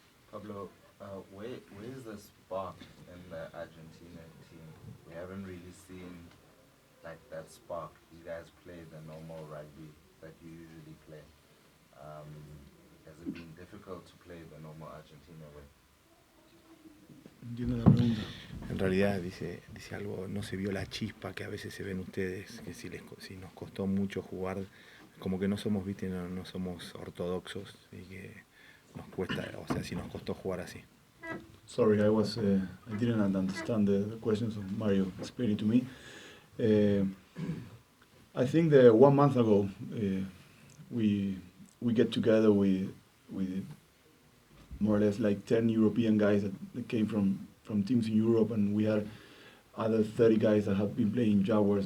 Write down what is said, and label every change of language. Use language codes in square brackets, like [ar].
[en] Pablo, where is the spark in the Argentina team? We haven't really seen like that spark. You guys play the normal rugby that you usually play. Has it been difficult to play the normal Argentina way? [es] Entiendo la pregunta. En realidad dice algo, no se vio la chispa que a veces se ven ustedes, que si nos costó mucho jugar, como que no somos, viste, no somos ortodoxos y que nos cuesta, o sea, si nos costó jugar así. [en] Sorry, I didn't understand the questions of Mario explaining to me. I think that 1 month ago we get together with more or less like 10 European guys that came from teams in Europe, and we had other 30 guys that have been playing Jaguars.